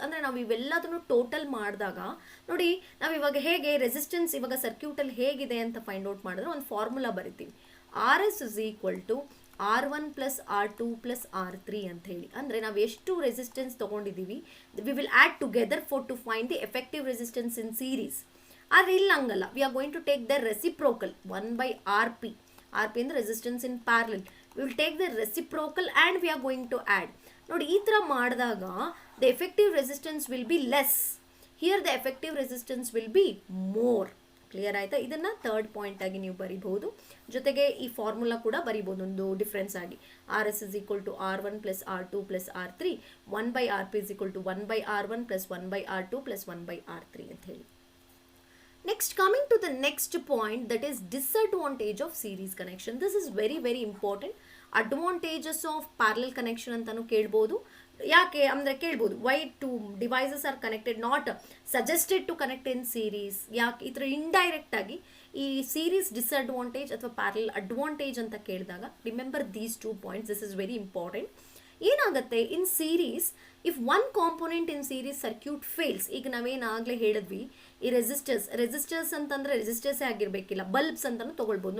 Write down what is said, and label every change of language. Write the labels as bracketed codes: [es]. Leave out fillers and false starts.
[kn] ಅಂದರೆ ನಾವು ಇವೆಲ್ಲದನ್ನು ಟೋಟಲ್ ಮಾಡಿದಾಗ ನೋಡಿ, ನಾವು ಇವಾಗ ಹೇಗೆ ರೆಸಿಸ್ಟೆನ್ಸ್ ಇವಾಗ ಸರ್ಕ್ಯೂಟಲ್ಲಿ ಹೇಗಿದೆ ಅಂತ ಫೈಂಡ್ ಔಟ್ ಮಾಡಿದ್ರೆ ಒಂದು ಫಾರ್ಮುಲಾ ಬರಿತೀವಿ. [en] RS is equal to R1 plus R2 plus R3 ಅಂತ ಹೇಳಿ. [kn] ಅಂದರೆ ನಾವು ಎಷ್ಟು ರೆಸಿಸ್ಟೆನ್ಸ್ ತೊಗೊಂಡಿದ್ದೀವಿ [en] We will add together to find the effective resistance in series. [kn] ಆದರೆ ಇಲ್ಲ ಹಂಗಲ್ಲ, [en] We are going to take the reciprocal 1/RP. RP ಅಂದರೆ resistance in parallel. We will take the reciprocal and we are going to add. [kn] ನೋಡಿ ಈ ಥರ ಮಾಡಿದಾಗ [en] The effective resistance will be less, here the effective resistance will be more. [kn] Clear ಆಯಿತಾ? ಇದನ್ನು third point ಆಗಿ ನೀವು ಬರಿಬಹುದು. ಜೊತೆಗೆ ಈ ಫಾರ್ಮುಲಾ ಕೂಡ ಬರಿಬೋದು ಒಂದು ಡಿಫ್ರೆನ್ಸ್ ಆಗಿ. [en] R S is equal to R1 plus R2 plus R3, 1/RP is equal to 1/R1 plus 1/R2 plus 1/R3 ಅಂತ ಹೇಳಿ. Next, coming to the next point, that is disadvantage of series connection. This is very very important. Advantages of parallel connection [kn] ಅಂತಾನು ಕೇಳ್ಬೋದು. ಯಾಕೆ ಅಂದರೆ ಕೇಳ್ಬೋದು, [en] Why two devices are connected not suggested to connect in series. [kn] ಯಾಕೆ ಈ ಥರ indirect ಆಗಿ ಈ ಸೀರೀಸ್ ಡಿಸ್ಅಡ್ವಾಂಟೇಜ್ ಅಥವಾ ಪ್ಯಾರಲ್ ಅಡ್ವಾಂಟೇಜ್ ಅಂತ ಕೇಳಿದಾಗ [en] Remember these 2 points. This is very important. [kn] ಏನಾಗುತ್ತೆ in series, [en] if one component in series circuit fails, [kn] ಈಗ ನಾವೇನಾಗಲೇ ಹೇಳಿದ್ವಿ ಈ ರೆಸಿಸ್ಟರ್ಸ್ ಅಂತಂದರೆ ರೆಸಿಸ್ಟರ್ಸೇ ಆಗಿರಬೇಕಿಲ್ಲ, ಬಲ್ಬ್ಸ್ ಅಂತಲೂ ತೊಗೊಳ್ಬೋದು.